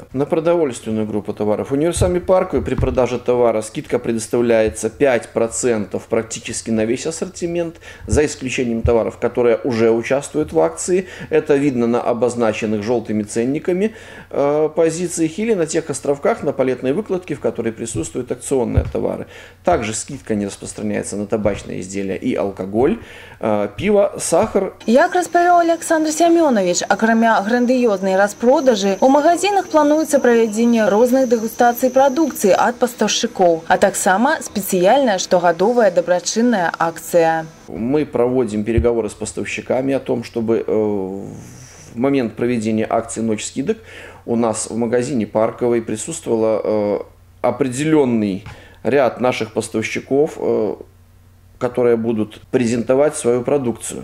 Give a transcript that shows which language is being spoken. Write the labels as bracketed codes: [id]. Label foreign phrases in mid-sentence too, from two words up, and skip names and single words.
[ru] На продовольственную группу товаров универсами парковой при продаже товара скидка предоставляется 5% практически на весь ассортимент, за исключением товаров, которые уже участвуют в акции. Это видно на обозначенных желтыми ценниками позициях или на тех островках на палетной выкладке, в которой присутствуют акционные товары. Также скидка не распространяется на табачные изделия и алкоголь, пиво, сахар. [be] Як распавёў Александр Семёнович, акрамя грандыёзнай распродажы, у магазинах плануецца правядзенне розных дэгустацый прадукцыі ад пастаўшчыкоў, а таксама спецыяльная штогадовая дабрачынная акцыя. [ru] Мы проводим переговоры с поставщиками о том, чтобы в момент проведения акции «Ночь скидок» у нас в магазине парковой присутствовал определенный ряд наших поставщиков, которые будут презентовать свою продукцию.